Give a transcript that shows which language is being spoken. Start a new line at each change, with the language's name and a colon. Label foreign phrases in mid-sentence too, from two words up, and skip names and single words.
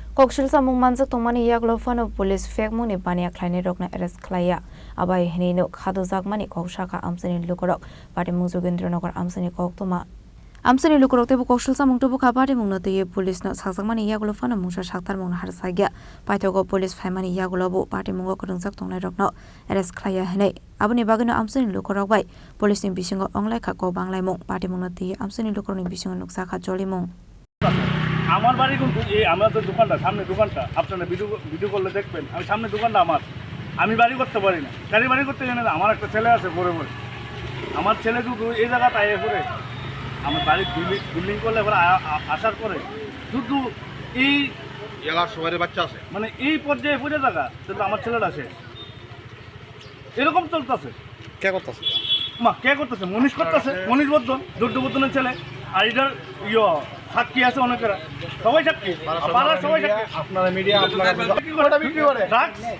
Kok Borok: Koksilsamung Manjak Tongmani Yakulo Phano Police Phekmungni Baniya Khlainairokno arrest Khlaiya Abohai Khadujaklaimani Koksakha Amchaini Lukurok Patimung Jogendranagar Amchaini Koktwma Amchaini Lukurok tebu Koksilsamung tebu Patimung no teye police no Sakmani Yakulo Phano mungsa saktarmung harsagya paithogo police Phekmungni Yakulo bu Patimung Manjak Tongmairokno arrest Khlaiya hene aboni bagino Amchaini Lukurok bai police ni bisingo onglai khako banglaimung Patimung no teye Amchaini Lukurok ni bisingo Koksakha jolimung
Bangla: আমার বাড়ি কিন্তু এই আমাদের দোকানটা সামনে দোকানটা আপনারা ভিডিও করলে দেখবেন আমি সামনে দোকানটা আমি বাড়ি করতে পারি না গাড়ি বাড়ি করতে জানি না আমার একটা ছেলে আছে বড় বড় আমার ছেলে দুটো এই জায়গাটা আয়ে পড়ে আমার বাড়ি বিল্ডিং করলে এবার আসার পরে শুধু এই এলাকার সবারই বাচ্চা আছে মানে এই পর্যায়ে পড়ে থাকা কিন্তু আমার ছেলেটা শেষ এরকম চলতেছে কে করতেছে মনীষ করতেছে মনীষ বর্ধন দুর্যোগবর্ধনের ছেলে আর এটার সাক্ষী আছে অনেকেরা সবাই সাক্ষী পাড়ার সবাই সাক্ষী আপনারা মিডিয়া আপনারা বিক্রি করে ড্রাগস